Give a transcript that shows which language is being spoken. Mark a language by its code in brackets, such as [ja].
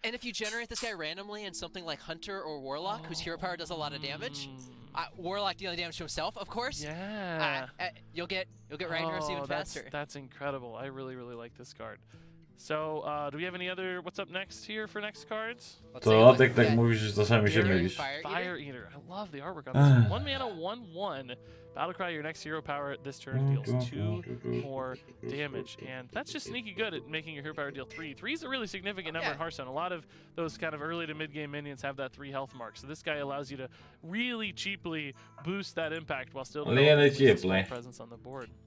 [en] And if you generate this guy randomly in something like Hunter or Warlock, whose hero power does a lot of damage, Warlock dealing damage to himself, of course. Yeah. You'll get Ragnaros even faster. That's incredible. I really like this card. So, do we have any other, what's up next here for next cards? [pl] To tak mówisz, że czasami się mylisz. [en] Fire Eater. I love the artwork on this one. 1 mana, 1/1. Battlecry, your next hero power this turn deals 2 more damage. And that's just sneaky good at making your hero power deal 3. 3 is a really significant number in Hearthstone. A lot of those kind of early to mid-game minions have that 3 health mark. So this guy allows you to really cheaply boost that impact while still developing a small presence on the board.